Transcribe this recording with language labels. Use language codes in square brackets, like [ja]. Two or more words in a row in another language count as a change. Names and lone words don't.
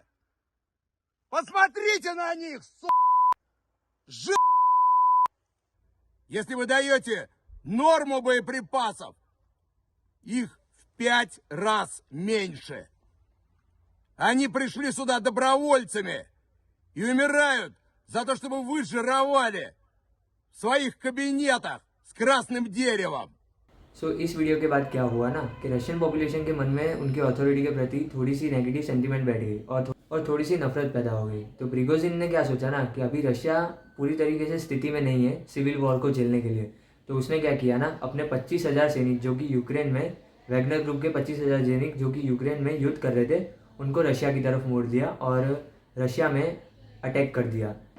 [ru] Посмотрите на них, Если вы даете норму боеприпасов, их в 5 раз меньше. Они пришли сюда добровольцами и умирают за то, чтобы вы жировали в своих кабинетах с красным деревом. [hi] सो इस वीडियो के बाद क्या हुआ ना कि [en] Russian population [hi] के मन में उनके अथॉरिटी के प्रति थोड़ी सी [en] negative sentiment [hi] बैठ गई और थोड़ी सी नफरत पैदा हो गई। तो प्रिगोजिन ने क्या सोचा ना कि अभी रशिया पूरी तरीके से स्थिति में नहीं है [en] civil war [hi] को झेलने के लिए। तो उसने क्या किया ना, अपने 25,000 सैनिक जो कि यूक्रेन में वैगनर ग्रुप के 25,000 सैनिक जो कि यूक्रेन में युद्ध कर रहे थे, उनको रशिया की तरफ मोड़ दिया और रशिया में अटैक कर दिया।